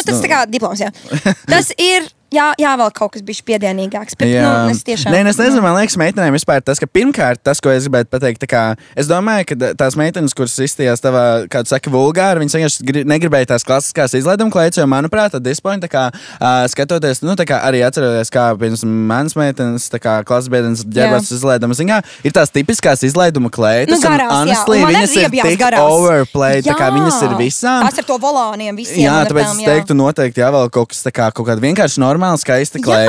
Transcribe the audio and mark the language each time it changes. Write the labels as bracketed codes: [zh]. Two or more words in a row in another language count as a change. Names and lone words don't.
[lv] Nu, tas tā kā diploms, jā. Tas ir... Jā, vēl kaut kas bija piedienīgāks. Bet, nu, es tiešām... Nē, es nezinu, man liekas, meitenēm vispār tas, ka pirmkārt tas, ko es gribētu pateikt, tā kā, es domāju, ka tās meitenes, kuras izstījās tavā, kā tu saki, vulgāri, viņas vienkārši negribēja tās klasiskās izlaiduma kleitas, jo, manuprāt, [en] at this point, [lv] tā kā, skatoties, nu, tā kā arī atceroties, kā, piemēram, manas meitenes, tā kā, klasbiedrenes ģērbās izlaiduma ziņā, ir tās tipiskas izlaiduma kleitas, nu, garās, un honestly, viņas ir tik overplayed, tā kā viņas ir visām. Tās ar to volāniem visiem. Jā, tāpēc es teiktu noteikti jāvēl kaut kas tā kā, kaut kāda vienkārši normāla, skaista kleita.